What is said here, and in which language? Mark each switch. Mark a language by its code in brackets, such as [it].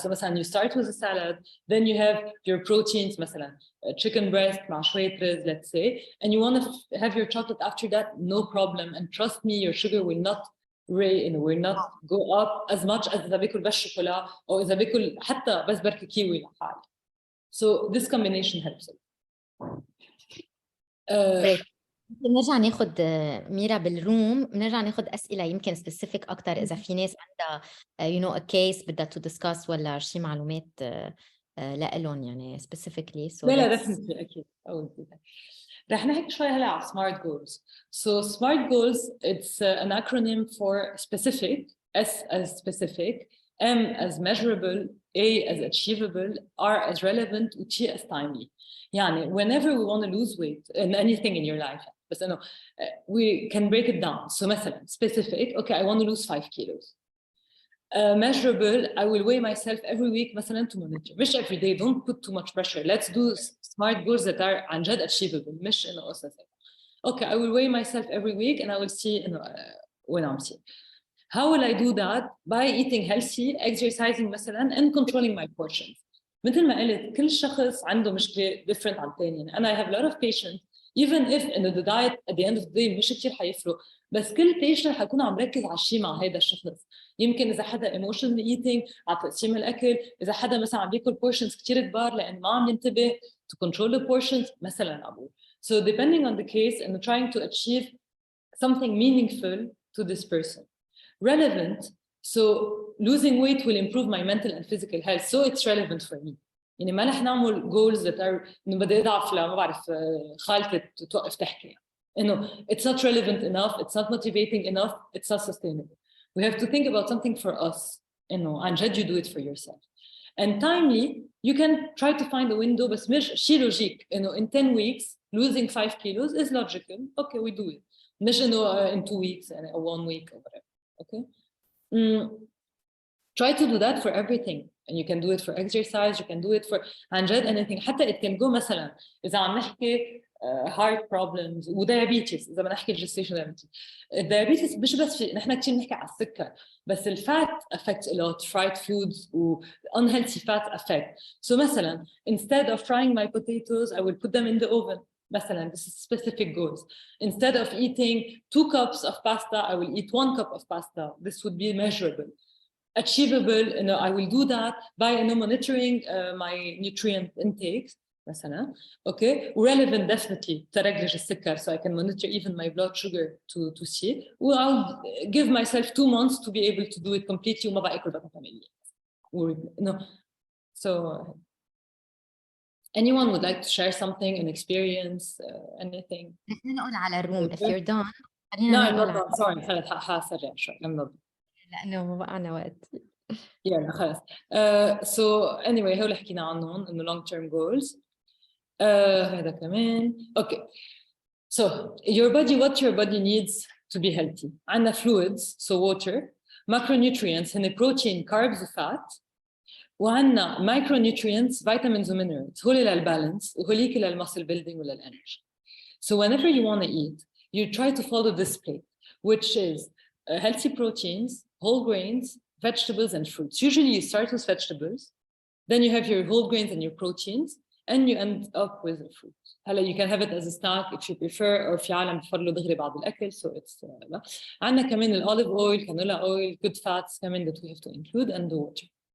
[en] So مثلا you start with a salad, then you have your proteins, مثلا chicken breast [ar] مع شوية رز, [en] let's say, and you want to have your chocolate after that, no problem. And trust me, your sugar will not will not go up as much as [ar] إذا باكل بس شوكولا أو إذا باكل حتى بس بركة كيوي لحالي. [en] So this combination helps it. [ar] بنرجع ناخد ميرا بالروم، بنرجع ناخد أسئلة يمكن سبيسيفيك أكتر إذا في ناس عندها [en] you know a case [ar] بدها [en] to discuss [ar] ولا شي معلومات لإلهم يعني [en] specifically. So [ar] لا [en] definitely [ar] أكيد. رح نحكي شوي هلا على SMART goals. [en] So SMART goals, it's an acronym for specific, S as specific, M as measurable, A as achievable, R as relevant, and T as timely. يعني whenever we want to lose weight in anything in your life, but no, we can break it down. So مثلا specific, okay, I want to lose 5 kilos. Measurable, I will weigh myself every week مثلا to monitor. مش every day, don't put too much pressure. Let's do SMART goals that are [ar] عن جد [en] achievable. [ar] مش إنه قصص. [en] Okay, I will weigh myself every week and I will see when I'm sick. How will I do that? By eating healthy, exercising مثلا, and controlling my portions. [ar] مثل ما قلت كل شخص عنده مشكلة [en] different [ar] عن الثاني. [en] And I have a lot of patients, even if the diet at the end of the day [ar] مش كتير حيفرق, بس كل patient حيكون عم ركز على الشيء مع هذا الشخص. يمكن إذا حدا [en] emotional eating [ar] على تقسيم الأكل، إذا حدا مثلا عم بياكل portions كتير كبار لأن ما عم ينتبه [en] to control the portions [ar] مثلا أبو. [en] So depending on the case and trying to achieve something meaningful to this person. Relevant, so losing weight will improve my mental and physical health, so it's relevant for me. [ar] يعني ما رح نعمل [en] goals that are [ar] إنه بدي أضعف ما بعرف خالتي توقف تحكي. [en] إنه it's not relevant enough, it's not motivating enough, it's not sustainable. We have to think about something for us. إنه [ar] عن جد [en] you do it for yourself. And timely, you can try to find a window, [ar] بس مش شيء لوجيك. [en] إنه in 10 weeks losing 5 kilos is logical. Okay, we do it. مش إنه in 2 weeks or 1 week or whatever. Okay. Try to do that for everything, and you can do it for exercise. You can do it for عن جد anything. [ar] حتى [en] it can go [ar] مثلا إذا عم نحكي [en] heart problems [ar] وديابيتس. إذا بدنا نحكي [en] gestation diabetes. [ar] الديابيتس مش بس في نحن كتير نحكي على السكر، بس الفات [en] affects a lot. Fried foods و unhealthy fats affect. So مثلا instead of frying my potatoes, I will put them in the oven. مثلا, this is specific goals. Instead of eating 2 cups of pasta, I will eat 1 cup of pasta. This would be measurable. Achievable, I will do that by monitoring my nutrient intake. مثلا, okay. Relevant, definitely. [ar] ترجج السكر, [en] so I can monitor even my blood sugar to see. Well, I'll give myself 2 months to be able to do it completely. [ar] وما بأكل بطاطا. So. [en] Anyone would like to share something, an experience, anything? [ar] نحن نقول على الروم [en] if you're done. No, I'm not done. Sorry, [ar] خلص حاسرع شوي. [en] I'm not done. [ar] لأنه ما بقى وقت. [en] Yeah, خلص. So anyway, [ar] هول حكينا عنهم إنه [en] long term goals. [ar] هذا كمان. Okay. [en] So what your body needs to be healthy. عندنا fluids, so water, macronutrients, [ar] هن [en] protein, carbs, fat. وعندنا micronutrients, vitamins and minerals. [ar] هولي للbalance وهوليك للmuscle building وللenergy. [en] So whenever you want to eat, you try to follow this plate, which is healthy proteins, whole grains, vegetables, and fruits. Usually you start with vegetables, then you have your whole grains and your proteins, and you end up with the fruit. You can have it as a snack if you prefer, or [ar] في عالم بفضلوا دغري بعد الأكل, [en] so it's [ar] عندنا كمان [en] olive oil, canola oil, good fats كمان that we have to include, and the water.